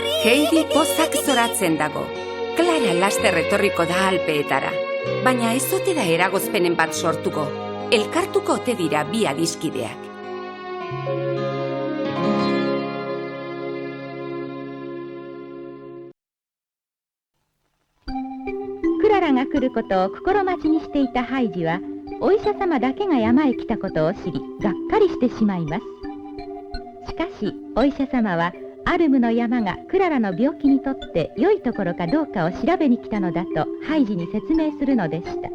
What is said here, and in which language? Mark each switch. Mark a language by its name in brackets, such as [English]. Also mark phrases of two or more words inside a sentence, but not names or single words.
[Basque] Heidi pozak zoratzen dago. Klara laster etorriko da Alpeetara. Baina ez ote da eragozpenen bat sortuko. Elkartuko ote dira bi adiskideak. [Japanese] Klara が来ることを心待ちにしていたハイジは、お医者様だけが山へ来たことを知り、がっかりしてしまいます。しかし、お医者様は、アルムの山がクララの病気にとって良いところかどうかを調べに来たのだとハイジに説明するのでした。